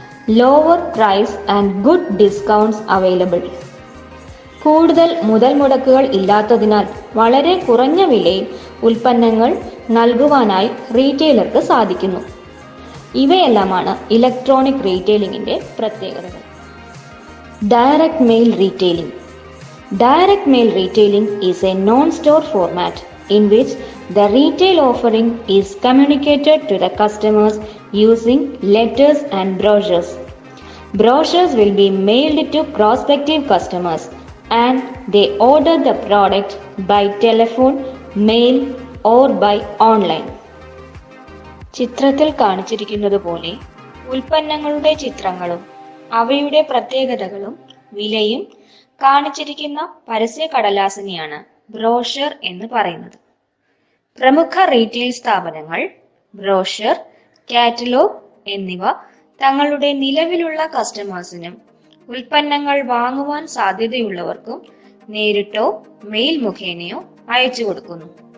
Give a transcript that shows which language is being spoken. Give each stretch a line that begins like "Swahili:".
English: Lower price and good discounts available.
Malayalam: കൂടുതൽ മുതൽ മുടക്കുകൾ ഇല്ലാത്തതിനാൽ വളരെ കുറഞ്ഞ വിലയിൽ ഉൽപ്പന്നങ്ങൾ നൽകുവാനായി റീറ്റെയിലർക്ക് സാധിക്കുന്നു. ഇവയെല്ലാമാണ് ഇലക്ട്രോണിക് റീറ്റെയിലിംഗിന്റെ പ്രത്യേകതകൾ. Direct mail retailing.
English: Direct mail retailing is a non-store format in which the retail offering is communicated to the customers using letters and brochures. Brochures will be mailed to prospective customers and they order the product by telephone, mail or by online.
Malayalam: ചിത്രത്തിൽ കാണിച്ചിരിക്കുന്നത് പോലെ ഉൽപ്പന്നങ്ങളുടെ ചിത്രങ്ങളും അവയുടെ പ്രത്യേകതകളും വിലയും കാണിച്ചിരിക്കുന്ന പരസ്യ കടലാസിനെയാണ് ബ്രോഷർ എന്ന് പറയുന്നത്. പ്രമുഖ റീറ്റെയിൽ സ്ഥാപനങ്ങൾ ബ്രോഷർ, കാറ്റലോഗ് എന്നിവ തങ്ങളുടെ നിലവിലുള്ള കസ്റ്റമേഴ്സിനും ഉൽപ്പന്നങ്ങൾ വാങ്ങുവാൻ സാധ്യതയുള്ളവർക്കും നേരിട്ടോ മെയിൽ മുഖേനയോ അയച്ചു കൊടുക്കുന്നു.